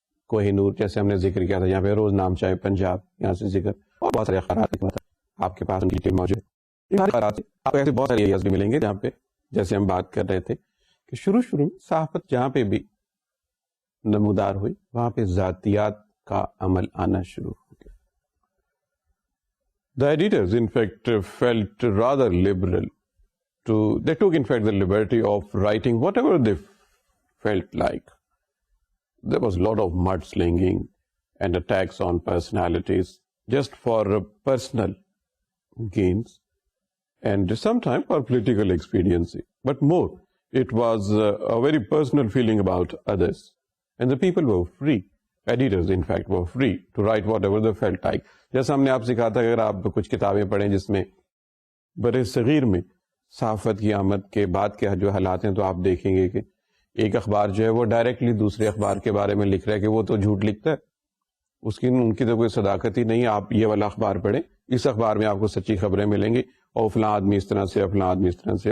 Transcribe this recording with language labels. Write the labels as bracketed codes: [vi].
[ur] کوہ نور جیسے ہم نے ذکر کیا تھا، یہاں پہ روز نام چاہے پنجاب، یہاں سے ذکر، اور بہت سارے اخبارات آپ کے پاس ڈیٹیل موجود ہے. آپ ایسے بہت سارے ایریاز بھی ملیں گے جہاں پہ، جیسے ہم بات کر رہے تھے کہ شروع میں صحافت جہاں پہ بھی نمودار ہوئی، وہاں پہ ذاتیات کا عمل آنا شروع ہو گیا. [en] The editors in fact felt rather liberal they took in fact the liberty of writing whatever they felt like. There was a lot of mudslinging and attacks on personalities just for personal gains and sometimes for political expediency. But more, it was a very personal feeling about others. And the people were free. Editors, in fact, were free to write whatever they felt like. [ur] جیسا ہم نے آپ سکھا تھا، اگر آپ کچھ کتابیں پڑھیں جس میں بر صغیر میں صحافت کی آمد کے بعد کے جو حالات ہیں، تو آپ دیکھیں گے کہ ایک اخبار جو ہے وہ ڈائریکٹلی دوسرے اخبار کے بارے میں لکھ رہا ہے کہ وہ تو جھوٹ لکھتا ہے، ان کی تو کوئی صداقت ہی نہیں. آپ یہ والا اخبار پڑھیں، اس اخبار میں آپ کو سچی خبریں ملیں گی، اور فلاں آدمی اس طرح سے، فلاں آدمی اس طرح سے.